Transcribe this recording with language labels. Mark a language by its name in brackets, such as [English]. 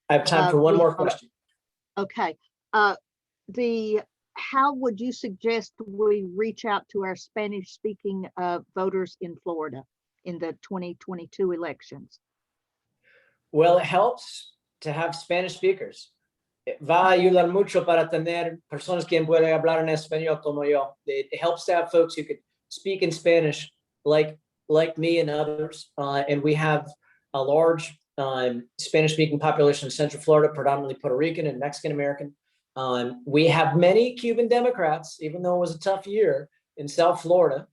[English] I have time for one more question. Okay. How would you suggest we reach out to our Spanish-speaking voters in Florida in the 2022 elections? Well, it helps to have Spanish speakers. [Spanish] Va a ayudar mucho para tener personas que pueden hablar en español como yo. [English] It helps to have folks who could speak in Spanish like me and others. And we have a large Spanish-speaking population in Central Florida, predominantly Puerto Rican and Mexican American. We have many Cuban Democrats, even though it was a tough year in South Florida.